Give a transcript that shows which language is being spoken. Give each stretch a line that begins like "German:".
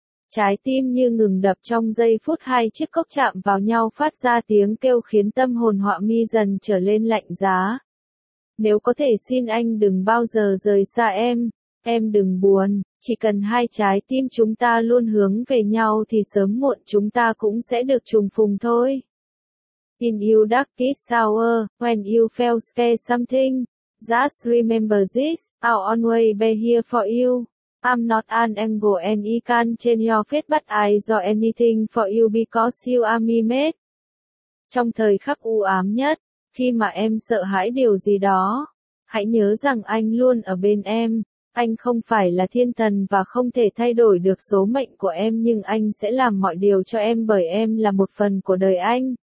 Vietnamese: Trái tim như ngừng đập trong giây phút hai chiếc cốc chạm vào nhau phát ra tiếng kêu khiến tâm hồn Họa Mi dần trở lên lạnh giá. Nếu có thể xin anh đừng bao giờ rời xa em đừng buồn. Chỉ cần hai trái tim chúng ta luôn hướng về nhau thì sớm muộn chúng ta cũng sẽ được trùng phùng thôi.
English: In your darkest hour, when you feel scared something, just remember this, I'll always be here for you. I'm not an angel and I can't change your fate but I do anything for you because you are my mate.
Vietnamese: Trong thời khắc u ám nhất, khi mà em sợ hãi điều gì đó, hãy nhớ rằng anh luôn ở bên em. Anh không phải là thiên thần và không thể thay đổi được số mệnh của em nhưng anh sẽ làm mọi điều cho em bởi em là một phần của đời anh.